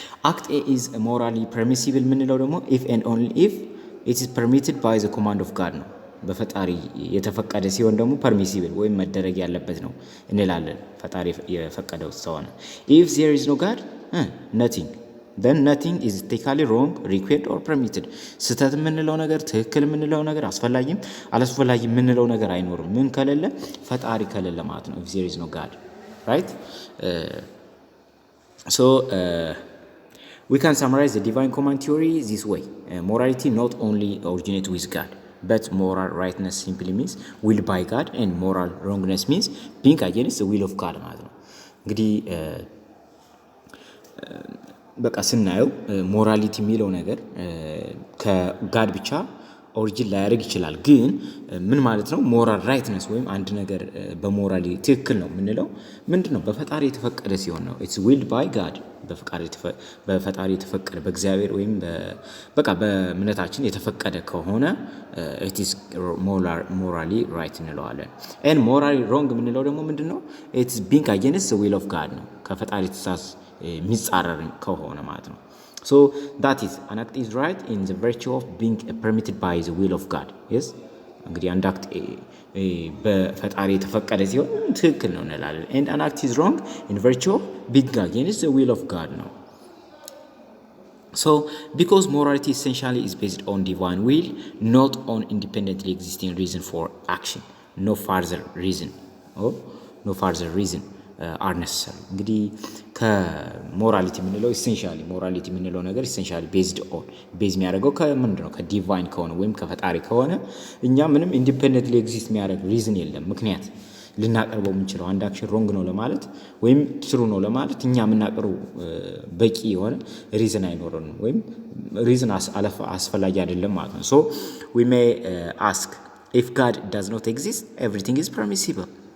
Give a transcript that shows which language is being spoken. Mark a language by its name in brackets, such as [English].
[English] act A is morally permissible [Amharic] ምንለው ደግሞ [English] if and only if it is permitted by the command of God [Amharic] ነው በፈጣሪ የተፈቀደ ሲሆን ደግሞ ፐርሚሲብል ወይም መደረግ ያለበት ነው እንላለን ፈጣሪ የፈቀደው ስለሆነ። [English] if there is no God nothing then nothing is ethically wrong required or permitted [Amharic] ስህተት የምንለው ነገር ትክክል የምንለው ነገር አስፈላጊም አላስፈላጊም የምንለው ነገር አይኖርም ምን ከሌለ ፈጣሪ ከሌለ ማለት ነው [English] if there is no God right. so we can summarize the divine command theory this way morality not only originates with God but moral rightness simply means will by God and moral wrongness means being against the will of God [Amharic] ማለት ነው። እንግዲህ በቃ ስናየው ሞራሊቲ የሚለው ነገር ከጋድ ብቻ ኦሪጂን ላያደርግ ይችላል። ግን ምን ማለት ነው? ሞራል ራይትነስ ወይም አንድ ነገር በሞራሊ ትክክል ነው የምንለው ምንድን ነው? በፈጣሪ የተፈቀደ ሲሆን ነው። [English] ኢትስ ዊልድ ባይ ጋድ [Amharic] በፈጣሪ የተፈቀደ በእግዚአብሔር ወይም በቃ በእምነታችን የተፈቀደ ከሆነ [English] ኢትስ ሞራሊ ራይት [Amharic] እንለዋለን። [English] ኤንድ ሞራሊ ሮንግ [Amharic] የምንለው ደግሞ ምንድን ነው? [English] ኢትስ ቢንግ አጌንስት ዘ ዊል ኦፍ ጋድ [Amharic] ነው። ከፈጣሪ ትእዛዝ የሚጻረር ከሆነ ማለት ነው። [English] So that is an act is right in the virtue of being permitted by the will of God. Yes? [Amharic] እንግዲህ አንድ አክት በፈጣሪ የተፈቀደ ሲሆን ትክክል ነው እንላለን። [English] And an act is wrong in virtue of being against the will of God ነው። So because morality essentially is based on divine will, not on independently existing reason for action. No further reason are necessary. [Amharic] እንግዲህ ከሞራሊቲ የምንለው ኢሴንሻሊ ሞራሊቲ የምንለው ነገር ኢሴንሻሊ ቤዝ የሚያደርገው ከምንድን ነው? ከዲቫይን ከሆነ ወይም ከፈጣሪ ከሆነ እኛ ምንም ኢንዲፔንደንትሊ ኤግዚስት የሚያደርግ ሪዝን የለም፣ ምክንያት ልናቀርበው የምንችለው አንድ አክሽን ሮንግ ነው ለማለት ወይም ትሩ ነው ለማለት እኛ የምናቀርበው በቂ የሆነ ሪዝን አይኖረንም ወይም ሪዝን አስፈላጊ አይደለም ማለት ነው። [English] ሶ ዊ ሜይ አስክ ኢፍ ጋድ ዳዝ ኖት ኤግዚስት ኤቭሪቲንግ ኢዝ ፐርሚሲብል።